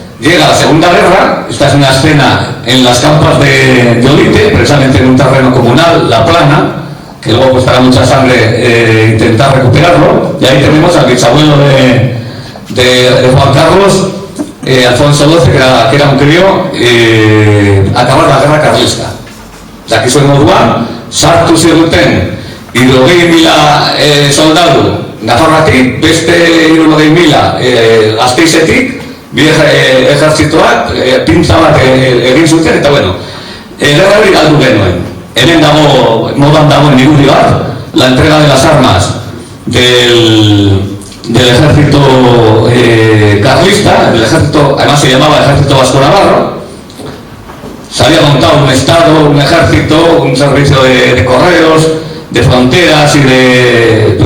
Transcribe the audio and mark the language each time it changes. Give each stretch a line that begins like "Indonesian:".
Spanish: Llega la Segunda Guerra, esta es una escena en las campas de Olite, precisamente en un terreno comunal, La Plana, que luego costará mucha sangre intentar recuperarlo, y ahí tenemos al bisabuelo de Juan Carlos, Alfonso XII, que era un crío, acabar la guerra carlista.
Basque: Dakizuen moduan, sartu ziguten 70.000 soldadu Nafarroatik, beste 70.000 Gasteizetik, bi ejertzitoak pintza bat egin zuten, eta bueno, gerra hori galdu genuen. Hemen dago, modan dagoen irudi bat,
Spanish: la entrega de las armas del ejército carlista, el ejército, además se llamaba Ejército Vasco Navarro. Se había montado un estado, un ejército, un servicio de correos, de fronteras y de...